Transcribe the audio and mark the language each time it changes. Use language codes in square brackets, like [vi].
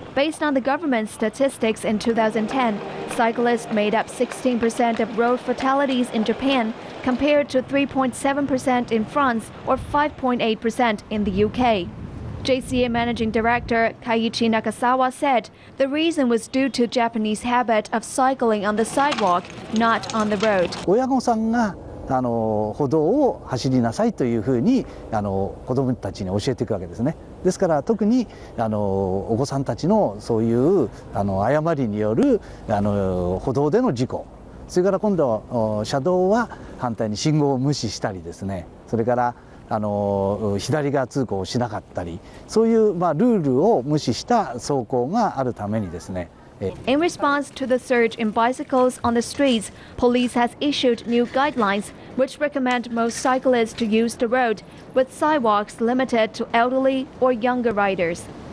[en] Based on the government statistics in 2010, cyclists made up 16% of road fatalities in Japan, compared to 3.7% in France or 5.8% in the UK. JCA Managing Director Kaiichi Nakasawa said the reason was due to Japanese habit of cycling on the sidewalk, not on the road. [ja] 親御さんが歩道を走りなさいというふうに子どもたちに教えていくわけですね。ですから特にお子さんたちのそういう誤りによる歩道での事故、それから今度車道は反対に信号を無視したりですね、それから左側通行をしなかったり、そういうルールを無視した走行があるためにですね。 [en] In response to the surge in bicycles on the streets, police has issued new guidelines which recommend most cyclists to use the road, with sidewalks limited to elderly or younger riders.